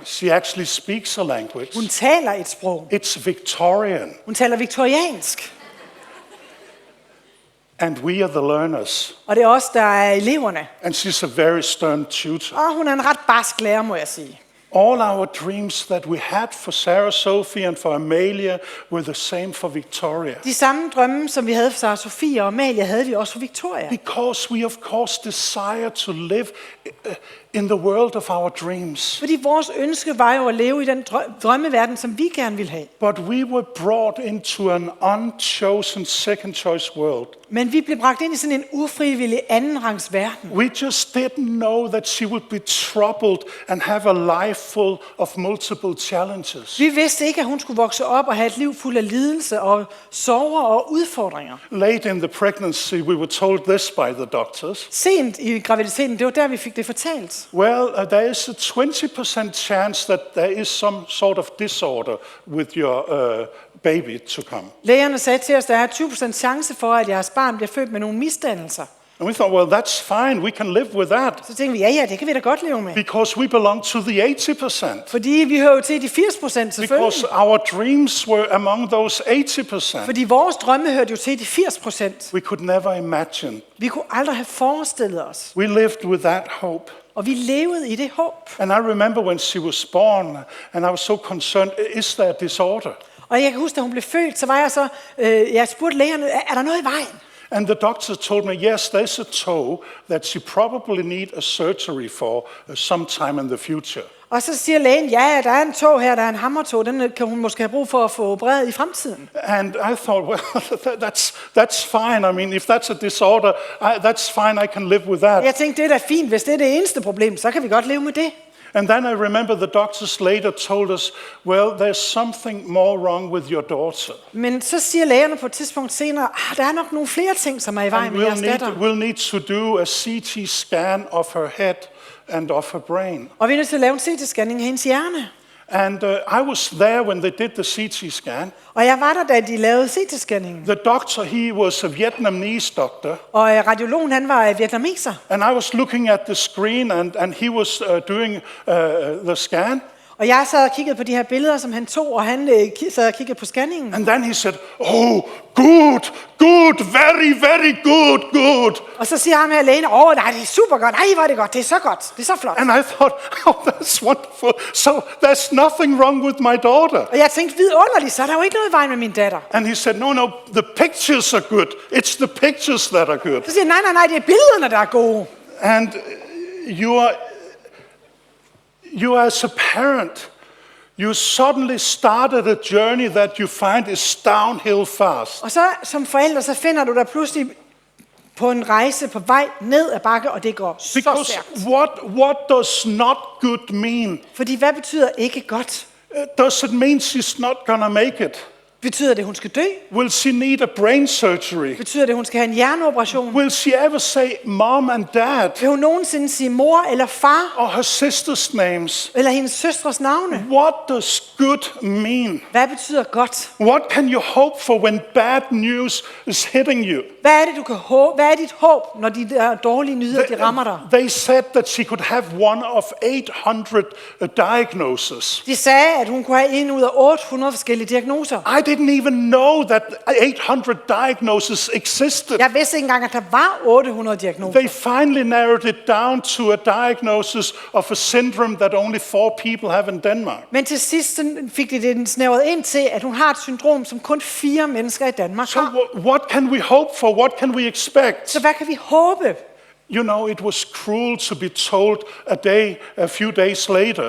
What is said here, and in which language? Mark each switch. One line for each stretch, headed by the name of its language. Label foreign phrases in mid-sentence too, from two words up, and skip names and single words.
English: She actually speaks a language.
Danish: Hun taler et sprog.
English: It's Victorian.
Danish: Hun taler viktoriansk.
English: And we are the learners.
Danish: Og det er os, der er eleverne.
English: And she's a very stern tutor.
Danish: Og hun er en ret barsk lærer, må jeg sige.
English: All our dreams that we had for Sarah Sophie and for Amalia were the same for Victoria.
Danish: De samme drømme, som vi havde for Sarah Sofie og Amalia, havde vi også for Victoria.
English: Because we of course desire to live in the world of our dreams.
Danish: Fordi vores ønske var jo at leve i den drømmeverden, som vi gerne ville have.
English: But we were brought into an unchosen second choice world.
Danish: Men vi blev bragt ind i sådan en ufrivillig andenrangs verden.
English: We just didn't know that she would be troubled and have a life full of multiple challenges.
Danish: Vi vidste ikke, at hun skulle vokse op og have et liv fuld af lidelse og sorger og udfordringer.
English: Late in the pregnancy, we were told this by the doctors.
Danish: Sent i graviditeten, det var der, vi fik det fortalt.
English: Well, there is a 20% chance that there is some sort of disorder with your baby to come.
Danish: Lægerne sagde til os, at der er 20% chance for, at jeres barn bliver født med nogle misdannelser.
English: And we thought, well, that's fine. We can live with that.
Danish: Så tænkte vi, ja, det kan vi da godt leve med.
English: Because we belong to the 80%.
Danish: Fordi vi hører jo til de 80% selvfølgelig.
English: Because our dreams were among those 80%.
Danish: Fordi vores drømme hørte jo til de 80%.
English: We could never imagine.
Danish: Vi kunne aldrig have forestillet os.
English: We lived with that hope.
Danish: Og vi levede i det håb.
English: And I remember when she was born, and I was so concerned, is there a disorder?
Danish: Og jeg kan huske, da hun blev født, så var jeg spurgte lægerne, er der noget i vejen?
English: And the doctor told me, yes, there's a toe that she probably need a surgery for sometime in the future.
Danish: Og så siger lægen, ja, der er en tog her, der er en hammertog, den kan hun måske have brug for at få opereret i fremtiden.
English: And I thought, well, that's fine. I mean, if that's a disorder, that's fine. I can live with that.
Danish: Jeg tænkte, det er da fint, hvis det er det eneste problem, så kan vi godt leve med det.
English: And then I remember the doctors later told us, well, there's something more wrong with your daughter.
Danish: Men så siger lægerne på et tidspunkt senere, der er nok nogle flere ting, som er i vejen med jeres datter.
English: We'll need to do a CT scan of her head and of her brain.
Danish: Og vi er nødt til at lave en CT-scanning af hendes hjerne.
English: And I was there when they did the CT scan.
Danish: Og jeg var der, da de lavede CT-scanningen.
English: The doctor, he was a Vietnamese doctor.
Danish: Og radiologen, han var vietnameser.
English: And I was looking at the screen, and he was doing the scan.
Danish: Og jeg sad og kiggede på de her billeder, som han tog, og han sad og kiggede på scanningen.
English: And then he said, oh, good, very good.
Danish: Og så siger han her lægen, nej, det er super godt, nej, hvor er det godt, det er så godt, det er så flot.
English: And I thought, oh, that's wonderful. So there's nothing wrong with my daughter.
Danish: Og jeg tænkte, vidunderligt, så er der jo ikke noget i vejen med min datter.
English: And he said, no, the pictures are good. It's the pictures that are good.
Danish: Så siger han, nej, det er billederne, der er gode.
English: And you as a parent, you suddenly started a journey that you find is downhill fast.
Danish: Og så som forælder, så finder du dig pludselig på en rejse på vej ned ad bakke, og det går så
English: Because
Danish: stærkt.
English: what does not good mean?
Danish: Fordi hvad betyder ikke godt?
English: Does it mean she's not gonna make it?
Danish: Betyder det, hun skal dø?
English: Will she need a brain surgery?
Danish: Betyder det, hun skal have en hjerneoperation?
English: Will she ever say mom and dad
Danish: Vil hun nogensinde sige mor eller far,
English: or her sister's names?
Danish: eller hendes søstres navne?
English: What does good mean?
Danish: Hvad betyder godt?
English: What can you hope for when bad news is hitting you?
Danish: Hvad er det, du kan håbe? Hvad er dit håb, når de der dårlige nyheder, de rammer dig?
English: They said that she could have one of 800 diagnoses.
Danish: De sagde, at hun kunne have en ud af 800 forskellige diagnoser.
English: I didn't even know that 800 diagnoses existed.
Danish: Jeg vidste ikke engang, at der var 800 diagnoser.
English: They finally narrowed it down to a diagnosis of a syndrome that only 4 people have in Denmark.
Danish: Men til sidst fik de det snævret ind til, at hun har et syndrom, som kun 4 mennesker i Danmark
English: So
Danish: har.
English: what can we hope for? What can we expect?
Danish: Så hvad kan vi håbe?
English: You know, it was cruel to be told a few days later.